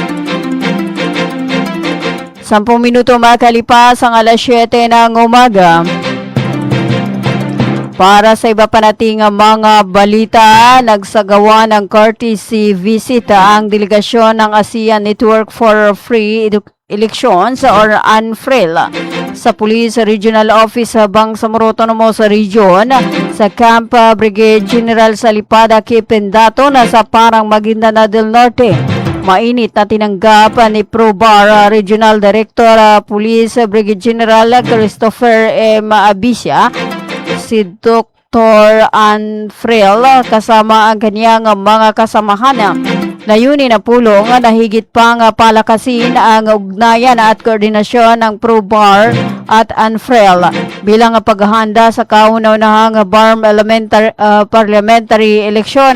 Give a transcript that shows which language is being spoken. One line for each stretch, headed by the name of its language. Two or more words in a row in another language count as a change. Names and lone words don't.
Filipino: 10 minuto makalipas ang alas 7 ng umaga. Para sa iba pa nating mga balita, nagsagawa ng
English: courtesy visit
Filipino: ang delegasyon ng ASEAN Network for Free Elections or ANFREL sa Police Regional Office Bangsamoro Autonomous Region sa Camp Brigade General Salipada Kipendato na sa Parang Maguindanao del Norte. Mainit na tinanggap ni ProBar Regional Director Police Brigade General Christopher M. Abisya si Dr. Anfrel kasama ang kanyang mga kasamahan. Layunin na pulong na higit pang palakasin ang ugnayan at koordinasyon ng ProBar at Anfrel bilang paghahanda sa kauna-unahang BARM parliamentary eleksyon.